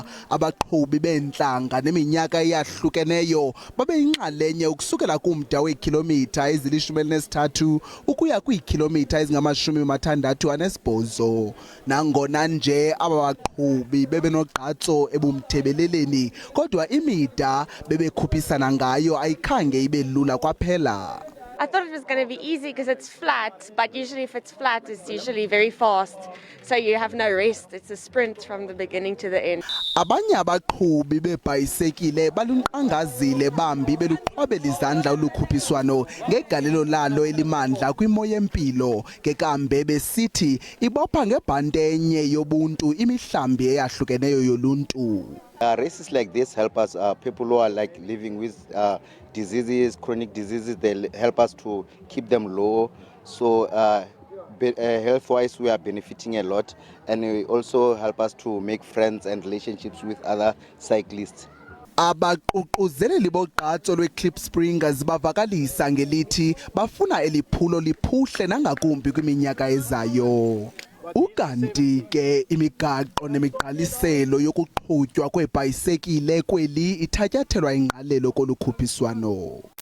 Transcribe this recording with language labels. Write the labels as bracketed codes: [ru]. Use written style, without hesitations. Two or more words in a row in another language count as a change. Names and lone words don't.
[xh] Abaqhubi beentlanga neminyaka eyahlukeneyo babeyinxalenye ukusukela kumda weekhilomitha ezili-13 ukuya kwiikhilomitha ezingama-68. Nangona nje aba baqhubi bebenogqatso ebumthebeleleni, kodwa imida bebekhuphisana ngayo ayikhange ibe lula kwaphela. [en] I thought it was going to be easy because it's flat, but usually if it's flat, it's usually very fast. So you have no rest. It's a sprint from the beginning to the end. [xh] Abanye abaqhubi bebhayisekile balunqangazile bambi beluqhwabela izandla olukhuphiswano ngegalelo lalo elimandla kwimoya empilo, ngekambe besithi ibopha ngebhantenye yobuntu imihlambi eyahlukeneyo yoluntu. [en] Races like this help us, people who are like living with diseases, chronic diseases, they help us to keep them low. So health-wise, we are benefiting a lot, and it also help us to make friends and relationships with other cyclists. [xh] Abaququzeleli bogqatso lweKlipspringers bavakalisa ngelithi bafuna eliphulo liphuhle nangakumbi kwiminyaka ezayo. Ukanti ke imigaqo nemiqaliselo yokuqhutywa kwebhayisekile kweli ithatyathelwa ingqalelo kolukhuphiswano.